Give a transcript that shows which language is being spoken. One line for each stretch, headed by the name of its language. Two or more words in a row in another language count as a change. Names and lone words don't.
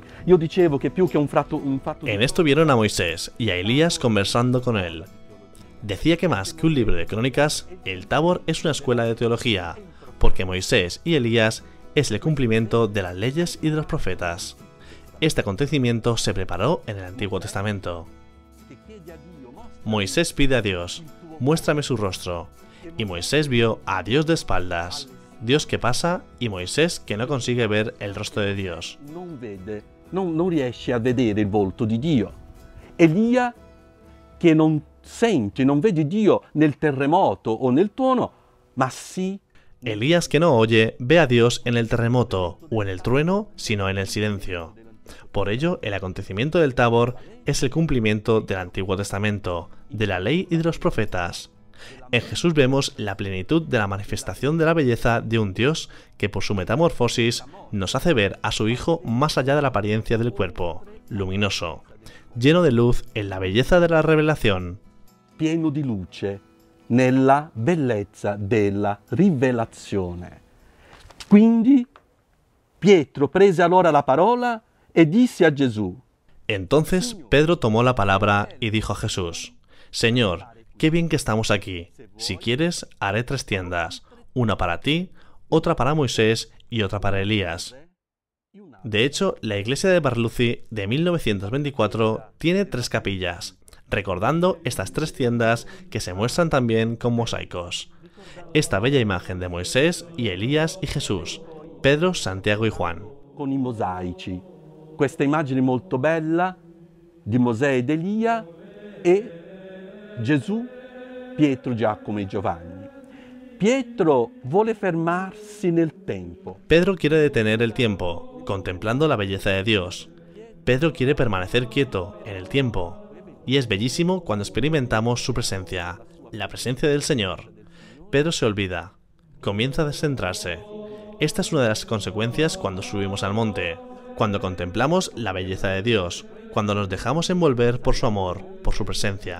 Italian: Io dicevo che più che un fatto
Spanish: En esto vieron a Moisés y a Elías conversando con él. Decía que más que un libro de crónicas, el Tabor es una escuela de teología, porque Moisés y Elías es el cumplimiento de las leyes y de los profetas. Este acontecimiento se preparó en el Antiguo Testamento. Moisés pide a Dios, muéstrame su rostro. Y Moisés vio a Dios de espaldas, Dios que pasa y Moisés que no consigue ver el rostro de Dios.
Italian: Non riesce a vedere il volto di Dio. Elia che non sente, non vede Dio nel terremoto o nel tuono, ma sì.
Spanish: Elías que no oye, ve a Dios en el terremoto o en el trueno, sino en el silencio. Por ello, el acontecimiento del Tabor es el cumplimiento del Antiguo Testamento, de la ley y de los profetas. En Jesús vemos la plenitud de la manifestación de la belleza de un Dios que por su metamorfosis nos hace ver a su Hijo más allá de la apariencia del cuerpo, luminoso, lleno de luz en la belleza de la revelación.
Italian: Pieno di luce nella bellezza della rivelazione. Quindi Pietro prese allora la parola e disse a Gesù.
Spanish: Entonces Pedro tomó la palabra y dijo a Jesús: Señor, qué bien que estamos aquí. Si quieres, haré 3 tiendas, una para ti, otra para Moisés y otra para Elías. De hecho, la iglesia de Barluci de 1924 tiene 3 capillas, recordando estas 3 tiendas que se muestran también con mosaicos. Esta bella imagen de Moisés y Elías y Jesús, Pedro, Santiago y Juan.
Italian: Con i mosaici. Questa immagine molto bella di Mosè ed Elia e Gesù, Pietro, Giacomo e Giovanni. Pietro vuole fermarsi nel tempo.
Spanish: Pedro quiere detener el tiempo, contemplando la belleza de Dios. Pedro quiere permanecer quieto en el tiempo. Y es bellísimo cuando experimentamos su presencia, la presencia del Señor. Pedro se olvida, comienza a descentrarse. Esta es una de las consecuencias cuando subimos al monte, cuando contemplamos la belleza de Dios, cuando nos dejamos envolver por su amor, por su presencia.